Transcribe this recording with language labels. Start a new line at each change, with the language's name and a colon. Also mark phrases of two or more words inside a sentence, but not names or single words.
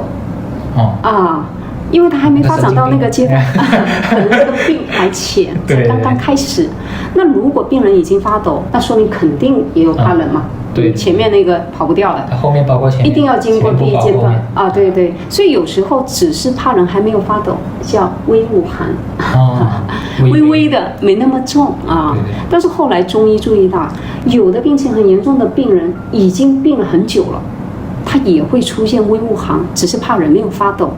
Chinese: 因為他還沒發展到那個階段，可能這個病還淺，才剛剛開始。那如果病人已經發抖，那說明肯定也有怕冷嘛。對，前面那個跑不掉了，後面包括前面，一定要經過第一階段對。所以有時候只是怕冷還沒有發抖，叫微惡寒，微微的沒那麼重但是後來中醫注意到，有的病情很嚴重的病人已經病了很久了，他也會出現微惡寒，只是怕冷沒有發抖。